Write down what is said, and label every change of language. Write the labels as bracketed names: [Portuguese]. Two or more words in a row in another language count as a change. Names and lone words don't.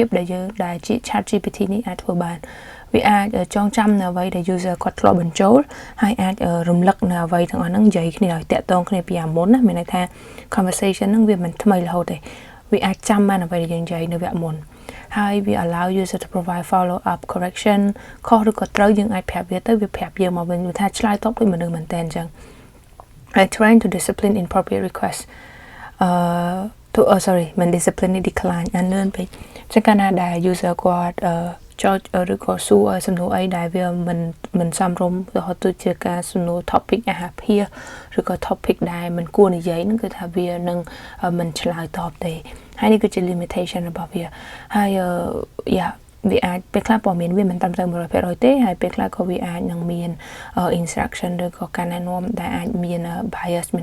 [Khmer] ដែលយើងដែលជា ChatGPT នេះអាចធ្វើបានវាអាចចងចាំនៅអ្វីដែល user គាត់ធ្លាប់បញ្ចូលហើយអាចរំលឹកនៅអ្វីទាំងអស់ហ្នឹងនិយាយគ្នាឲ្យតាក់ទងគ្នាពីអាមុនណាមានន័យថា conversation ហ្នឹងវាមិនថ្មីរហូតទេវាអាចចាំបានអ្វីដែលយើងនិយាយនៅវគ្គមុនហើយវា [English] allow user to provide follow up correction [Khmer] ខុសឬក៏ត្រូវយើងអាចប្រាប់វាទៅវាប្រាប់យើងមកវិញថាឆ្លើយតបដូចមនុស្សមែនតើអញ្ចឹង [English] I train to discipline inappropriate request [Khmer] មិន [English] discipline decline [Khmer] អានលឿនពេកចឹងកាលណាដែល user គាត់ចោទឬក៏សួរសំណួរអីដែលវាមិនសមរម្យរហូតទៅជាការសំណួរ topic អាហារភាសឬក៏ topic ដែលមិនគួរនិយាយហ្នឹងគឺថាវានឹងមិន ឆ្លើយតបទេហើយនេះគឺជា limitation របស់វាហើយវាអាចពេលខ្លះព័ត៌មានវាមិនត្រឹមត្រូវ 100% ទេហើយពេលខ្លះក៏វាអាចនឹងមាន instruction ឬក៏ការណែនាំដែលអាចមាន bias មាន